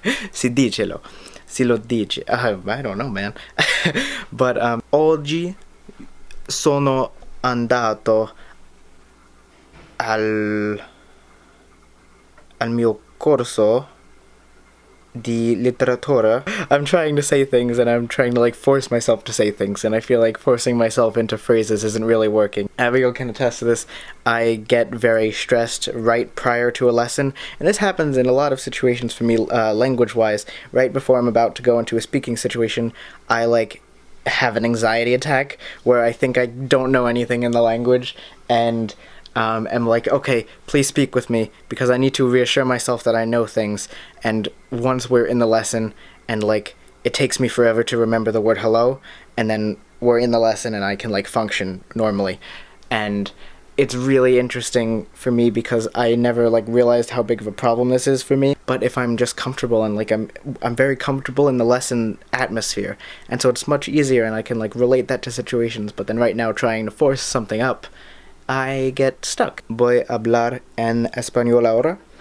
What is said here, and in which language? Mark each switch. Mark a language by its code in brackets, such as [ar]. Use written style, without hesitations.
[it] Si lo dice. [en] I don't know, man. [it] But oggi sono andato al mio corso di letteratura. [en] I'm trying to say things and I'm trying to like force myself to say things, and I feel like forcing myself into phrases isn't really working. Abigail can attest to this. I get very stressed right prior to a lesson, and this happens in a lot of situations for me, language-wise. Right before I'm about to go into a speaking situation, I like have an anxiety attack where I think I don't know anything in the language, and am like, okay, please speak with me, because I need to reassure myself that I know things. And once we're in the lesson, and like it takes me forever to remember the word hello, and then we're in the lesson and I can like function normally. And it's really interesting for me because I never like realized how big of a problem this is for me. But if I'm just comfortable and like I'm very comfortable in the lesson atmosphere, and so it's much easier, and I can like relate that to situations. But then right now, trying to force something up, I get stuck. [es] Voy a hablar en español ahora.